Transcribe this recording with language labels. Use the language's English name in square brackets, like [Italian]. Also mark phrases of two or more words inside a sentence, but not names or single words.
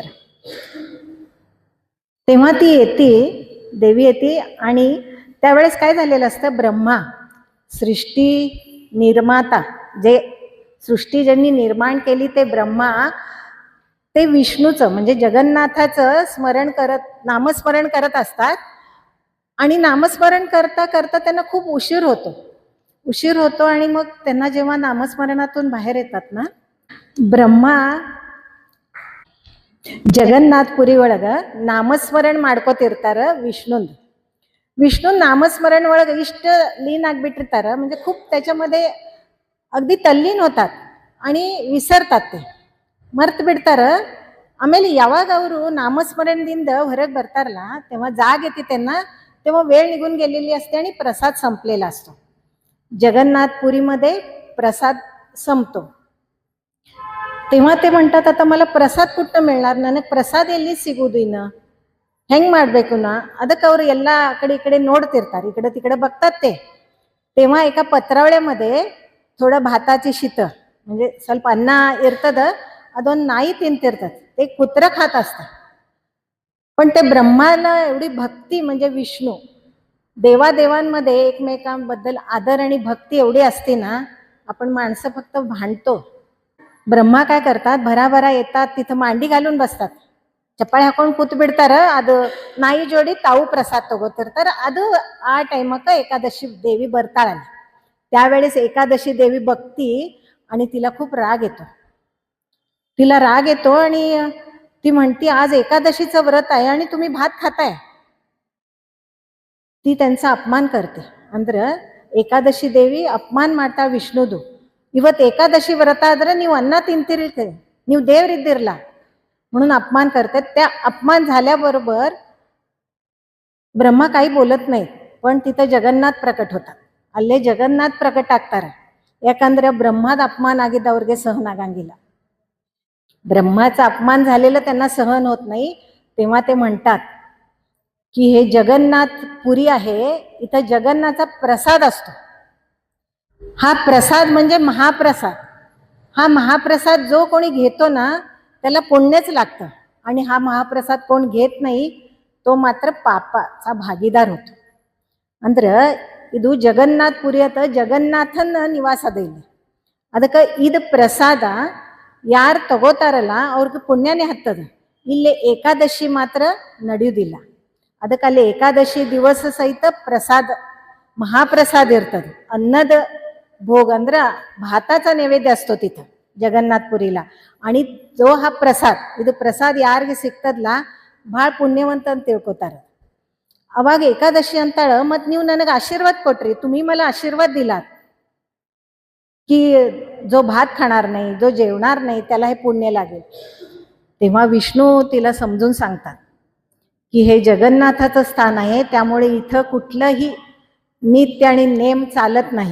[Marathi] तेव्हा ती येते, देवी येते आणि त्यावेळेस काय झालेलं असतं, ब्रह्मा सृष्टी निर्माता, जे सृष्टी ज्यांनी निर्माण केली ते ब्रह्मा, ते विष्णूचं म्हणजे जगन्नाथाचं स्मरण करत, नामस्मरण करत असतात. आणि नामस्मरण करता करता त्यांना खूप उशीर होतो आणि मग त्यांना जेव्हा नामस्मरणातून बाहेर येतात ना, ब्रह्मा [Kannada] ಜಗನ್ನಾಥಪುರಿ ಒಳಗ ನಾಮಸ್ಮರಣ ಮಾಡ್ಕೋತಿರ್ತಾರ ವಿಷ್ಣು नामस्मरण ಒಳಗ ಇಷ್ಟ ಲೀನ್ ಆಗ್ಬಿಟ್ಟಿರ್ತಾರ, [Marathi] म्हणजे खूप त्याच्यामध्ये अगदी तल्लीन होतात आणि विसरतात, ते [Kannada] ಮರ್ತು ಬಿಡ್ತಾರ. ಆಮೇಲೆ ಯಾವಾಗ ಅವರು नामस्मरणದಿಂದ ಹೊರಗೆ ಬರ್ತಾರಲ್ಲ [Marathi] तेव्हा जाग येते त्यांना, तेव्हा वेळ निघून गेलेली असते आणि प्रसाद संपलेला असतो. जगन्नाथपुरीमध्ये प्रसाद संपतो. तेव्हा ते म्हणतात, आता मला प्रसाद कुठं मिळणार, [Kannada] ನನಗೆ ಪ್ರಸಾದ ಎಲ್ಲಿ ಸಿಗುವುದು, ಇನ್ನು ಹೆಂಗ್ ಮಾಡ್ಬೇಕು ನಾ. ಅದಕ್ಕೆ ಅವರು ಎಲ್ಲ ಕಡೆ ಈ ಕಡೆ ನೋಡ್ತಿರ್ತಾರೆ, [Marathi] इकडे तिकडे बघतात ते. तेव्हा एका पत्रावळ्यामध्ये थोडं भाताची शीत म्हणजे [Kannada] ಸ್ವಲ್ಪ ಅನ್ನ ಇರ್ತದ, ಅದೊಂದು ನಾಯಿ ತಿಂತಿರ್ತದೆ, [Marathi] ते कुत्र खात असतात. पण ते ब्रह्माला एवढी भक्ती, म्हणजे विष्णू देवादेवांमध्ये एकमेकांबद्दल आदर आणि भक्ती एवढी असते ना, आपण माणसं फक्त भांडतो. ಬ್ರಹ್ಮ काय करतात, भराभरा येतात, तिथं मांडी घालून बसतात, [Kannada] ಚಪ್ಪಾಳೆ ಹಾಕೊಂಡು ಕೂತ್ ಬಿಡ್ತಾರ. ಅದು ನಾಯಿ ಜೋಡಿ ತಾವು ಪ್ರಸಾದ ತಗೋತಿರ್ತಾರ. ಅದು ಆ ಟೈಮಕ್ಕೆ ಏಕಾದಶಿ ದೇವಿ ಬರ್ತಾಳಲ್ಲ, [Marathi] त्यावेळेस एकादशी देवी बघती आणि तिला खूप राग येतो आणि ती म्हणती, आज एकादशीचं व्रत आहे आणि तुम्ही भात खाताय. ती त्यांचा अपमान करते. [Kannada] ಅಂದ್ರೆ ಏಕಾದಶಿ ದೇವಿ ಅಪಮಾನ ಮಾಡ್ತಾ ವಿಷ್ಣುದು. ಇವತ್ತು ಏಕಾದಶಿ ವ್ರತ ಆದ್ರೆ ನೀವು ಅನ್ನ ತಿಂತಿರ್ಲಿಕ್ಕೆ, ನೀವು ದೇವರಿದ್ದಿರಲ್ಲ [Marathi] म्हणून अपमान करतात. त्या अपमान झाल्याबरोबर ಬ್ರಹ್ಮ काही बोलत नाही, पण तिथं जगन्नाथ प्रकट होतात. [Kannada] ಅಲ್ಲೇ ಜಗನ್ನಾಥ್ ಪ್ರಕಟ ಆಗ್ತಾರೆ. ಯಾಕಂದ್ರೆ ಬ್ರಹ್ಮದ अपमान ಆಗಿದ್ದವ್ರಿಗೆ सहन ಆಗಂಗಿಲ್ಲ. [Marathi] ब्रह्माचा अपमान झालेलं त्यांना सहन होत नाही. तेव्हा ते म्हणतात की हे जगन्नाथपुरी आहे, इथं जगन्नाथचा प्रसाद असतो. हा प्रसाद म्हणजे महाप्रसाद. हा महाप्रसाद जो कोणी घेतो ना त्याला पुण्यच लागतं, आणि हा महाप्रसाद कोण घेत नाही तो मात्र ಪಾಪचा ಭಾಗಿದಾರ होतो. [Kannada] ಅಂದ್ರೆ ಇದು ಜಗನ್ನಾಥಪುರಿ ಅಂತ ಜಗನ್ನಾಥನ ನಿವಾಸ ಅದ ಇಲ್ಲಿ. ಅದಕ್ಕೆ ಇದು ಪ್ರಸಾದ ಯಾರು ತಗೋತಾರಲ್ಲ ಅವ್ರಿಗೆ ಪುಣ್ಯನೇ ಹತ್ತದ. ಇಲ್ಲಿ ಏಕಾದಶಿ ಮಾತ್ರ ನಡೆಯುವುದಿಲ್ಲ. ಅದಕ್ಕೆ ಅಲ್ಲಿ ಏಕಾದಶಿ ದಿವಸ ಸಹಿತ ಪ್ರಸಾದ, महाप्रसाद ಇರ್ತದೆ. ಅನ್ನದ भोग ಅಂದ್ರೆ [Marathi] भाताचा नैवेद्य असतो तिथं जगन्नाथपुरीला. आणि जो हा प्रसाद, [Kannada] ಇದು ಪ್ರಸಾದ ಯಾರಿಗೆ ಸಿಗ್ತದಲ್ಲ ಭಾಳ ಪುಣ್ಯವಂತ ಅಂತ ತಿಳ್ಕೊತಾರ. ಅವಾಗ ಏಕಾದಶಿ ಅಂತಾಳ, ಮತ್ ನೀವು ನನಗೆ आशीर्वाद ಕೊಟ್ರಿ, [Marathi] तुम्ही मला आशीर्वाद दिलात की जो भात खाणार नाही, जो जेवणार नाही त्याला हे पुण्य लागेल. तेव्हा विष्णू तिला समजून सांगतात की हे जगन्नाथाचं स्थान आहे, त्यामुळे इथं कुठलंही नित्य आणि नेम चालत नाही.